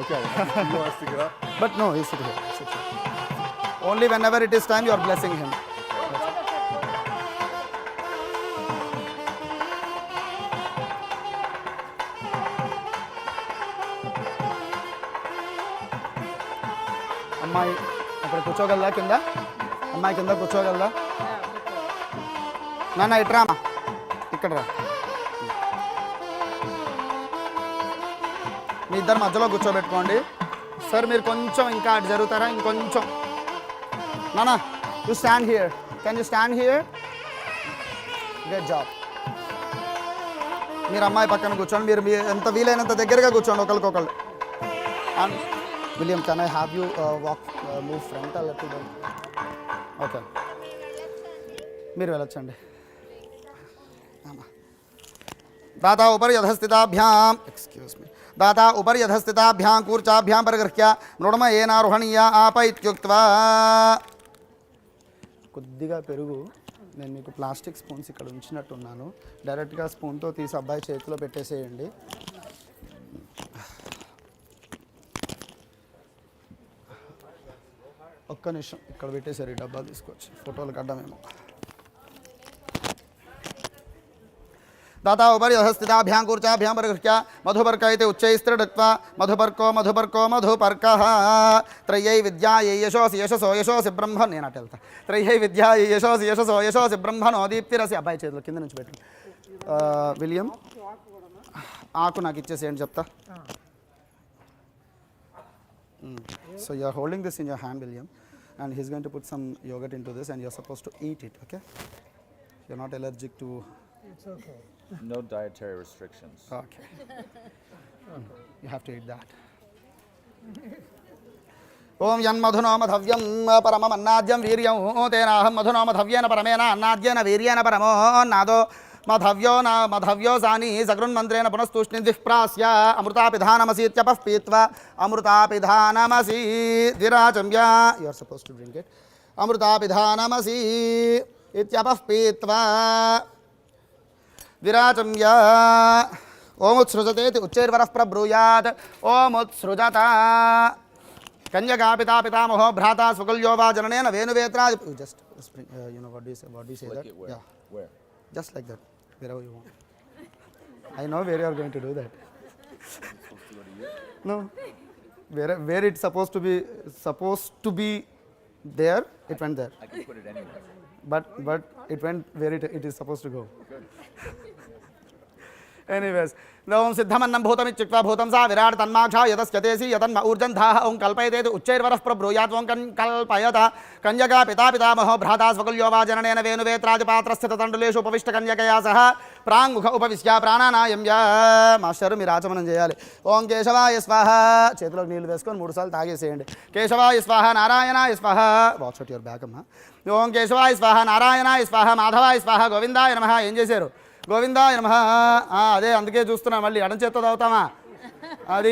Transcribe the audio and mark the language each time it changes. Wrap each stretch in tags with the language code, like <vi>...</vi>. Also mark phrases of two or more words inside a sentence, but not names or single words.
<en>Okay. You want us to get up? But no, he sit here. Sit here. Only whenever it is time, you are blessing him.</en> <te>అమ్మాయి అక్కడ కూర్చోగలదా? కింద అమ్మాయి కింద కూర్చోగలదా? నాన్న ఇట్రామా, ఇక్కడ రా. మీ ఇద్దరు మధ్యలో కూర్చోబెట్టుకోండి. సార్ మీరు కొంచెం ఇంకా అటు జరుగుతారా? ఇంకొంచెం. నాన్న</te> <en>you stand here. Can you stand here? Good job.</en> <te>మీరు అమ్మాయి పక్కన కూర్చోండి. మీరు ఎంత వీలైనంత దగ్గరగా కూర్చోండి ఒకరికొకళ్ళు.</te> <en>William, can I have you move front a little bit?</en> <te>Okay. మీరు వెళ్ళొచ్చండి.</te> <sa>दाता उपरि यथस्थिताभ्याम,</sa> <en>excuse me,</en> <sa>दाता उपरि यथस्थिताभ्याम कूर्चाभ्याम परिगृह्य मृण्मयेनारोहणीया आप इत्युक्त्वा.</sa> <te>కొద్దిగా పెరుగు, నేను మీకు</te> <en>plastic spoons</en> <te>ఇక్కడ ఉంచినట్టున్నాను, డైరెక్ట్గా స్పూన్తో తీసి అబ్బాయి చేతిలో పెట్టేసేయండి. ఒక్క నిమిషం ఇక్కడ పెట్టేసారు. ఈ డబ్బా తీసుకొచ్చి ఫోటోలు కడ్డమేమో.</te> <sa>दाता उपरि अधस्थिताभ्यां कूर्चाभ्यां परिगृह्य मधुपर्क इति उच्चैस्त्रिडक्त्वा मधुपर्को मधुपर्को मधुपर्कः त्रय्यै विद्यायै यशोसि यशसो यशोसि ब्रह्म.</sa> <te>నేను అటు వెళ్తా.</te> <sa>त्रय्यै विद्यायै यशोसि यशसो यशोसि ब्रह्मणो दीप्तिरसि.</sa> <te>అబ్బాయి చేతిలో కింద నుంచి పెట్టండి. విలియం ఆకు నాకు ఇచ్చేసేయండి చెప్తా.</te> <en>So you are holding this in your hand, William, and he's going to put some yogurt into this and you're supposed to eat it, okay? You're not allergic to... It's okay. No dietary restrictions. Okay. You have to eat that.</en> <sa>ॐ यन्मधुनो मधव्यं परमं अन्नाद्यं वीर्यं तेनाहं मधुनो मधव्येन परमेण अन्नाद्येन वीर्येण परमो नादो मधव्यो न मधव्यो सनि सग्रुं मन्त्रेण पुनस्तूष्णीं द्विप्प्रस्य अमृतापिधानमसि इत्यपः पीत्वा अमृतापिधानमसि दिराचम्य.</sa> <en>You are supposed to drink it.</en> <sa>अमृतापिधानमसि इत्यपः पीत्वा विराचम्य. ओमुत्सृजतेति उच्चैर्वरः प्रब्रूयात्. ओमुत्सृजता कन्यका पिता पितामहो भ्राता स्वकुल्यो वा जननेन वेणुवेत्रा.</sa> <en>Just you know what do you say? What do you say? Like that? it where? Yeah, Where? just like that, wherever you want. I know where you are going to do that. I'm supposed to go to you? No, where it's supposed to be there, it went there. I can put it anywhere. But it went where it is supposed to go. Anyways,</en> <sa>ओम सिद्धमन्नं भूतमित्युक्त्वा भूतं सा विराट तन्माक्षा यतस्यतेसि यतन्म ऊर्जन्धाः ओं कल्पयतेति उच्चैर्वरः प्रब्रूयात् ओं कल्पयत कन्यका पिता पितामहो भ्राता स्वकुल्यो वा जननेन वेणुवेत्रादिपात्रस्य तण्डुलेषु उपविष्ट कन्यकया सह प्राङ्मुख उपविश्य प्राणानायम्य</sa> <te>మాస్టర్ మీరు ఆచమనం చేయాలి.</te> <sa>ఓం కేశవాయ స్వాహ</sa> <te>చేతిలోకి నీళ్లు వేసుకొని 3 సార్లు తాగేసేయండి.</te> <sa>కేశవాయ స్వాహ నారాయణాయ స్వాహ</sa> <en>watch out your back</en> <sa>అమ్మా. ఓం కేశవాయ స్వాహ నారాయణాయ స్వాహ మాధవాయ స్వాహ గోవిందాయ నమః.</sa> <te>ఏం చేశారు?</te> <sa>గోవిందాయ నమః.</sa> <te>అదే అందుకే చూస్తున్నా మళ్ళీ ఎడం చేత్తో తాగుతామా అది.</te>